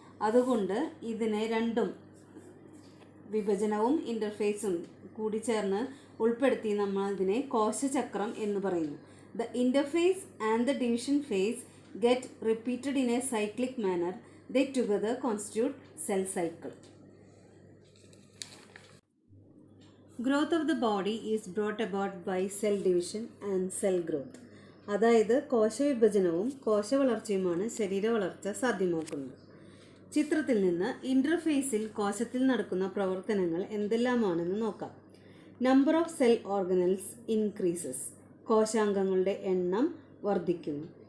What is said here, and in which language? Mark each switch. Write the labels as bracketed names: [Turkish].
[Malayalam] അതുകൊണ്ട് ഇതിനെ രണ്ടും, വിഭജനവും ഇൻ്റർഫേസും കൂടി ചേർന്ന് ഉൾപ്പെടുത്തി നമ്മൾ ഇതിനെ കോശചക്രം എന്ന് പറയുന്നു. [English] The interphase and the division phase get repeated in a cyclic manner. They together constitute cell cycle. Growth of the body is brought about by cell division and cell growth. [Malayalam] അതായത് കോശവിഭജനവും കോശവളർച്ചയുമാണ് ശരീര വളർച്ച സാധ്യമാക്കുന്നത്. ചിത്രത്തിൽ നിന്ന് ഇൻ്റർഫേസിൽ കോശത്തിൽ നടക്കുന്ന പ്രവർത്തനങ്ങൾ എന്തെല്ലാമാണെന്ന് നോക്കാം. [English] Number of cell organelles increases. [Malayalam] കോശാംഗങ്ങളുടെ എണ്ണം വർദ്ധിക്കുന്നു.